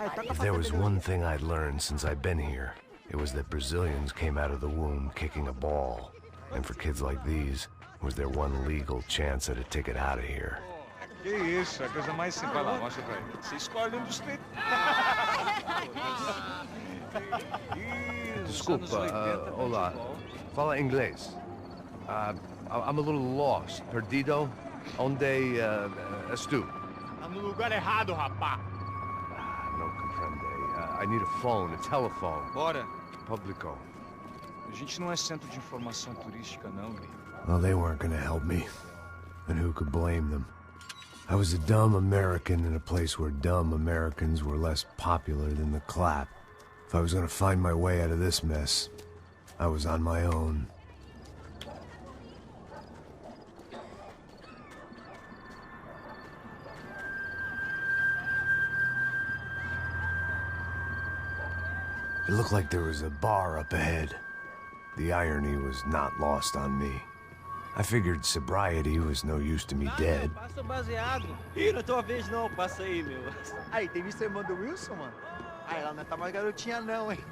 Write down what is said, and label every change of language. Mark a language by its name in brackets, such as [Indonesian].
[English] If there was one thing I'd learned since I've been here, it was that Brazilians came out of the womb kicking a ball. And for kids like these, it was their one legal chance at a ticket out of here. [Portuguese] Que isso, a coisa mais simples. Vai lá, mostra pra ele. Você escolhe um dos três. Desculpa, olá. Fala inglês. [English] I'm a little lost. [Portuguese] Perdido? Onde és tu? Tá no lugar errado, rapá. Não compreende. [English] I need a phone, a telephone. [Portuguese] Bora. Publico. A gente não é centro de informação turística, não, Gui. [English] Well, they weren't gonna help me. And who could blame them? I was a dumb American in a place where dumb Americans were less popular than the clap. If I was gonna find my way out of this mess, I was on my own. It looked like there was a bar up ahead. The irony was not lost on me. I figured sobriety was no use to me dead. [Portuguese] Passa o baseado. Ih, não é tua vez não, passa aí, meu. Aí, tem visto a irmã do Wilson, mano? Aí, ela não tá mais garotinha não, hein?